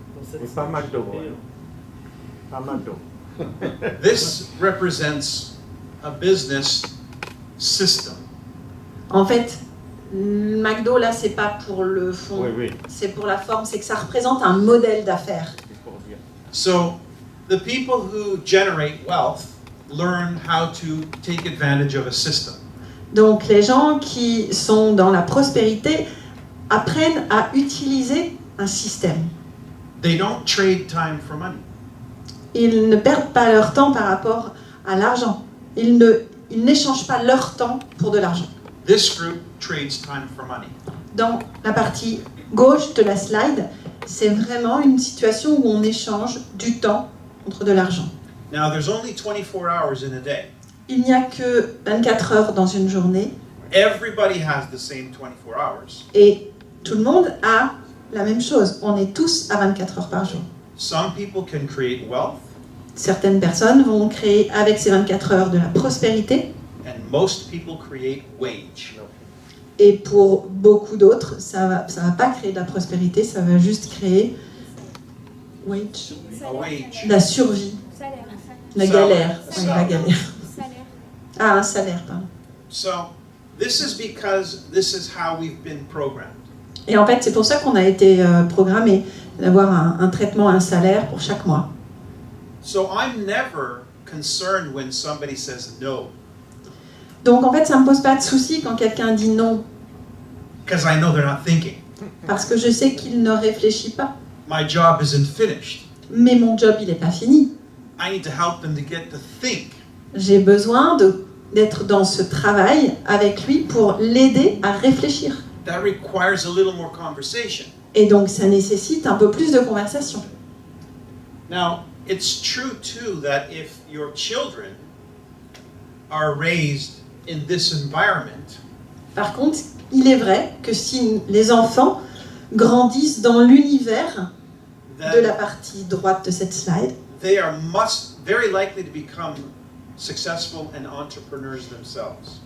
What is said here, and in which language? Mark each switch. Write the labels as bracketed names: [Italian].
[French] C'est pas McDo. Pas McDo. [English] This represents a business system. [French] En fait, McDo, là, c'est pas pour le fond, Oui, oui. c'est pour la forme, c'est que ça représente un modèle d'affaires. C'est pour dire. [English] So the people who generate wealth learn how to take advantage of a system. [French] Donc, les gens qui sont dans la prospérité apprennent à utiliser un système. [English] They don't trade time for money. [French] Ils ne perdent pas leur temps par rapport à l'argent. Ils n'échangent pas leur temps pour de l'argent. [English] This group trades time for money. [French] Dans la partie gauche de la slide, c'est vraiment une situation où on échange du temps contre de l'argent. [English] Now, there's only 24 hours in a day. [French] Il n'y a que 24 heures dans une journée [English] Everybody has the same 24 hours. [French] et tout le monde a la même chose. On est tous à 24 heures par jour. [English] Some people can create wealth, [French] Certaines personnes vont créer avec ces 24 heures de la prospérité [English] and most people create wage. [French] et pour beaucoup d'autres, ça va pas créer de la prospérité, ça va juste créer wage, [English] A wage. [French] la survie, Salaire. la Salaire. galère. Oui, la galère. Salaire. Ah, un salaire, pardon. [English] So, this is because this is how we've been programmed. [French] Et en fait, c'est pour ça qu'on a été programmé d'avoir un traitement, un salaire pour chaque mois. [English] So, I'm never concerned when somebody says no, [French] Donc en fait, ça ne me pose pas de souci quand quelqu'un dit non, [English] because I know they're not thinking. [French] parce que je sais qu'il ne réfléchit pas. [English] My job isn't finished. [French] Mais mon job, il n'est pas fini. [English] I need to help them to get to think. [French] J'ai besoin d'être dans ce travail avec lui pour l'aider à réfléchir. [English] That requires a little more conversation. [French] Et donc ça nécessite un peu plus de conversation. [English] Now, it's true too that if your children are raised in this environment, [French] Par contre, il est vrai que si les enfants grandissent dans l'univers de la [English] then [French] partie droite de cette slide, [English] they are very likely to become successful and entrepreneurs themselves.